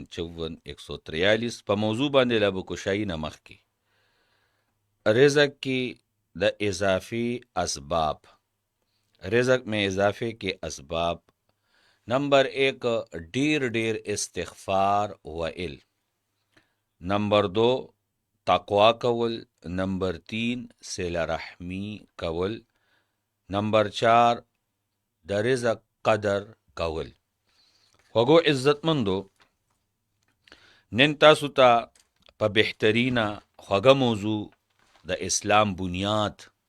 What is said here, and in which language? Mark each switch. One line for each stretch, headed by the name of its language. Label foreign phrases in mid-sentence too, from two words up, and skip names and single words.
Pashto: 153 په موضوع باندې لا بکشایي نه مخکې رزق کې د اضافي
Urdu: اسباب رزق میں اضافے کے اسباب
Pashto: نمبر 1 ډیر استغفار ویل نمبر 2 تقوا کول نمبر 3 صلہ رحمی کول نمبر 4 د رزق قدر کول خوږو عزتمندو نن تاسو ته په بهترینه خوږه موضوع د اسلام بنیاد